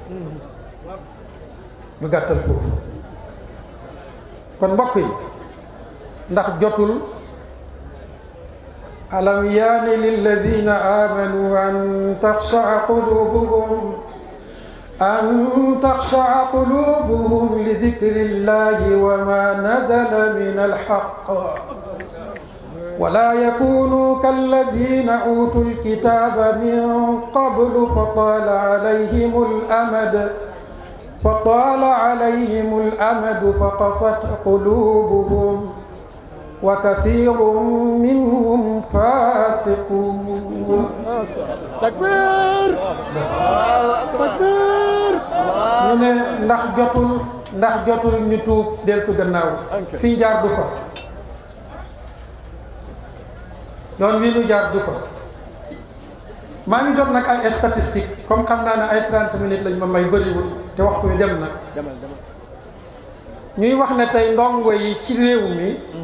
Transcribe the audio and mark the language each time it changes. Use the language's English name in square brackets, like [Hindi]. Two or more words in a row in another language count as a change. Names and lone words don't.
[Wolof] ñu gàttal foofu kon mbokk yi ndax jotul [Arabic] ألم يأن للذين آمنوا أن تخشع قلوبهم لذكر الله وما نزل من الحق ولا يكونوا كالذين أوتوا الكتاب من قبل فطال عليهم الأمد فقست قلوبهم وكثير منهم فاسقون تكبير تكبير [Wolof] ñu ne ndax jotul ñu tuub deltu gannaaw fi jaar du fa yoon wi ñu jaar du fa maa ngi jot nag ay statistique comme xam naa ne ay 30 minutes lañ ma may bëriwul te waxtu wi dem na ñuy wax ne tey ndongo yi ci réew mi